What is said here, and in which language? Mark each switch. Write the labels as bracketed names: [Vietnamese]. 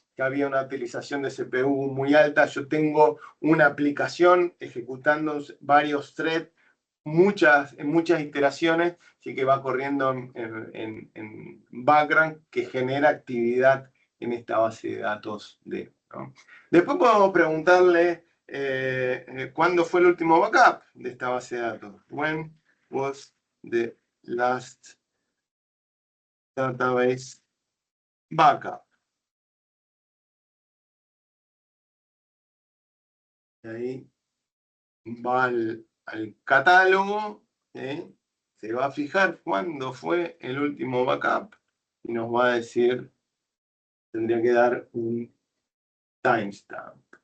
[Spanish] que había una utilización de CPU muy alta. Yo tengo una aplicación ejecutando varios threads, en muchas iteraciones, así que va corriendo en background que genera actividad en esta base de datos ¿no? Después podemos preguntarle ¿cuándo fue el último backup de esta base de datos? [English] When was the last database backup? [Spanish] Y ahí va al catálogo, se va a fijar cuándo fue el último backup y nos va a decir, tendría que dar un timestamp.